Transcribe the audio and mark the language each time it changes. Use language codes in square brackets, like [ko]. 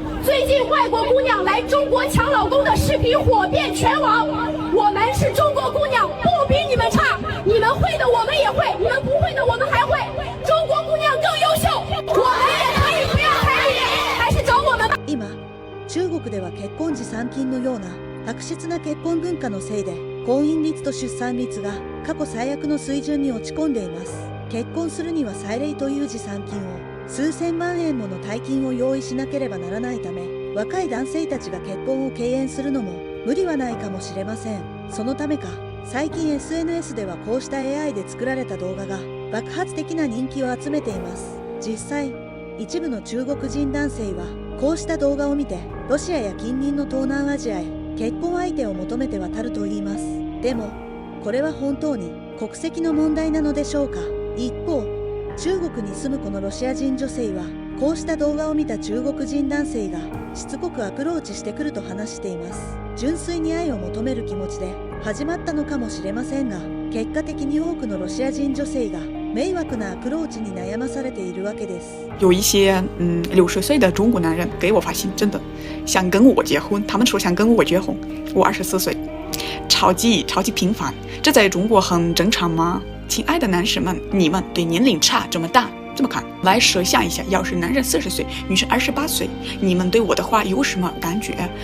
[zh] 最近外国姑娘来中国抢老公的视频火遍全网。我们是中国姑娘，不比你们差。你们会的我们也会，你们不会的我们还会。中国姑娘更優秀，我們也可以不要彩禮，還是找我們吧。 [ja] 今、中国では結婚時参金のような悪質な結婚文化のせいで婚姻率と出産率が過去最悪の水準に落ち込んでいます。結婚するには彩礼という持参金を数千万円もの大金を用意しなければならないため、若い男性たちが結婚を敬遠するのも無理はないかもしれません。そのためか、最近 SNS ではこうした AI で作られた動画が爆発的な人気を集めています。実際、一部の中国人男性はこうした動画を見てロシアや近隣の東南アジアへ結婚相手を求めて渡るといいます。でもこれは本当に国籍の問題なのでしょうか。一方、中国に住むこのロシア人女性はこうした動画を見た中国人男性がしつこくアプローチしてくると話しています。純粋に愛を求める気持ちで始まったのかもしれませんが、結果的に多くのロシア人女性が迷惑なアプローチに悩まされているわけです。 [zh] 有一些60岁的中国男人给我发信，真的想跟我结婚，他们说想跟我结婚，我24岁，超级平凡，这在中国很正常吗？亲爱的男士们，你们对年龄差这么大这么看，来设想一下，要是男人40岁，女生28岁，你们对我的话有什么感觉？